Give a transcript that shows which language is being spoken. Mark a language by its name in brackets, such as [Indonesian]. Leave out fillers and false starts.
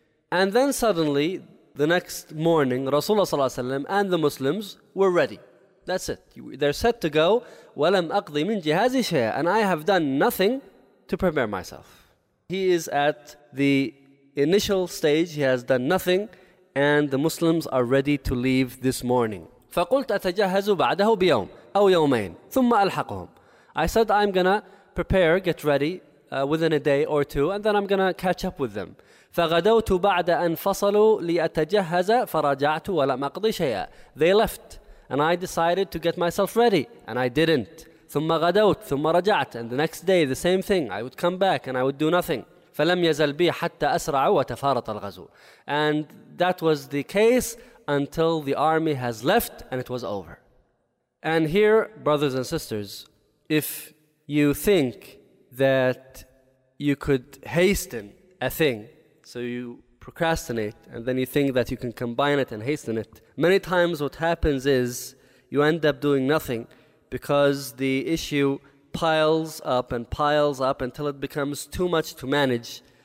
[English] And then suddenly, the next morning, Rasulullah صلى الله عليه وسلم and the Muslims were ready. That's it. They're set to go. [Arabic] وَلَمْ أَقْضِ مِنْ جِهَازِي شَيْئًا. [English] And I have done nothing to prepare myself. He is at the initial stage, he has done nothing, and the Muslims are ready to leave this morning. [Arabic] فقلت أتجهز بعده بيوم أو يومين ثم ألحقهم. [English] I said, I'm gonna prepare, get ready within a day or two, and then I'm gonna catch up with them. [Arabic] فغدوت بعد أن فصلوا لأتجهز فرجعت ولم أقضي شيئا. [English] They left, and I decided to get myself ready, and I didn't. [Arabic] ثم غدوت ثم رجعت, [English] and the next day the same thing, I would come back and I would do nothing. [Arabic] فلم يزل بي حتى أسرع وتفارط الغزو. [English] And that was the case until the army has left and it was over. And here, brothers and sisters, if you think that you could hasten a thing, so you procrastinate and then you think that you can combine it and hasten it, many times what happens is you end up doing nothing, because the issue piles up and piles up until it becomes too much to manage.